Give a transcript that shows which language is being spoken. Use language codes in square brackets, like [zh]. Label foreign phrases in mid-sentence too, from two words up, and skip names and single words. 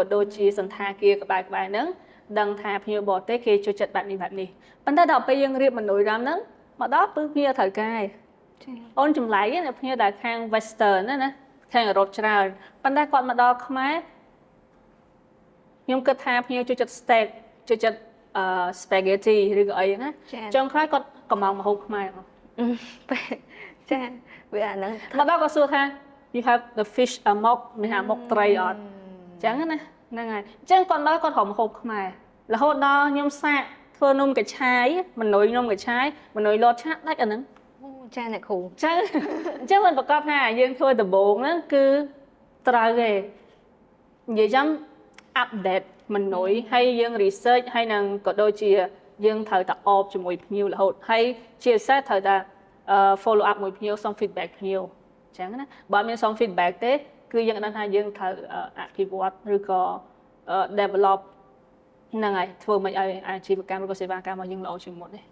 [km] ដូចជាសន្តាគារក្បែរៗហ្នឹងដឹងថាភ្ញៀវបរទេសគេចូលចិត្តបែបនេះប៉ុន្តែដល់ពេលយើងរៀបមនុយរ៉ាំហ្នឹងមកដល់គឺភ្ញៀវត្រូវការអូនចម្លែកណាភ្ញៀវដែលខាង western ណាខាងអឺរ៉ុបច្រើនប៉ុន្តែគាត់មកដល់ខ្មែរខ្ញុំគិតថាភ្ញៀវចូលចិត្ត steak ចូលចិត្តspaghetti ឬក៏អីណាចុងក្រោយគាត់កំងម្ហូបខ្មែរ ចាវាអាហ្នឹង មកដល់គាត់សួរថា [en] you have the fish [km] មកមានអាមកត្រីអត់អញ្ចឹងណាហ្នឹងហើយអញ្ចឹងគាត់ដល់គាត់រកម្ហូបខ្មែររហូតដល់ខ្ញុំសាកធ្វើនំកញ្ឆាយមនុយនំកញ្ឆាយមនុយលតឆាដាច់អាហ្នឹង ចាអ្នកគ្រូ អញ្ចឹងមិនប្រកាសថាយើងធ្វើដំបូងហ្នឹងគឺត្រូវទេនិយាយចាំ update មនុយហើយយើង research ហើយនឹងក៏ដូចជាយើងត្រូវតែអបជាមួយភ្ញៀវរហូតហើយជាពិសេសត្រូវតែ [en] follow up [km] មួយភ្ញៀវសុំ feedback ភ្ញៀវអញ្ចឹងណាបើអត់មានសុំ feedback ទេគឺយើងដឹងថាយើងត្រូវអភិវឌ្ឍឬក៏ develop ហ្នឹងហើយធ្វើមិនឲ្យអាជីវកម្មឬក៏សេវាកម្មរបស់យើងល្អជាងមុនទេ